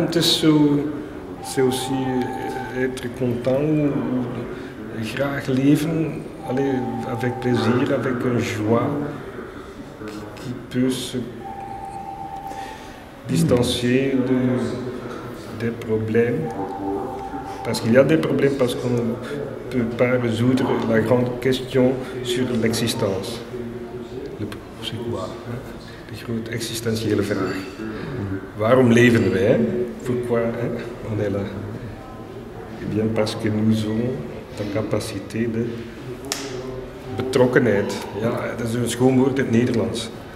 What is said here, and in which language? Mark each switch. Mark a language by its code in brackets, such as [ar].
[nl] Het is zo, [fr] c'est aussi être content, [nl] graag leven, [fr] aller avec plaisir, avec une joie qui peut se distancier des problèmes. Parce qu'il y a des problèmes, parce qu'on ne peut pas résoudre la grande question sur l'existence. C'est quoi? [nl] De grote existentiële vraag. Waarom leven wij? [fr] Pourquoi on est là? Eh bien parce que nous avons la capacité de betrokkenheid. [nl] Ja, dat is een schoon woord in het Nederlands.